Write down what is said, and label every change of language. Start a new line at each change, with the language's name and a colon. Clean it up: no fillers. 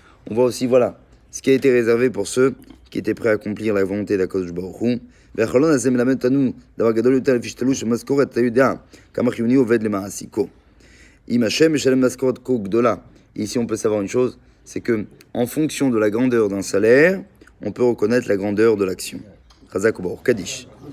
French: On voit aussi, voilà, ce qui a été réservé pour ceux qui étaient prêts à accomplir la volonté d'Akadosh Baruch Hu,
Hebrew: והחלון הזה מלמד אותנו דבר גדול יותר לפי שתלוש המשכורת, אתה יודע כמה חיוני עובד למעסיקו. אם השם משלם משכורת כה גדולה,
French: ici on peut savoir une chose, c'est que en fonction de la grandeur d'un salaire, on peut reconnaître la grandeur de l'action.
Hebrew: Chazak Ubaruch,
French: Kaddish.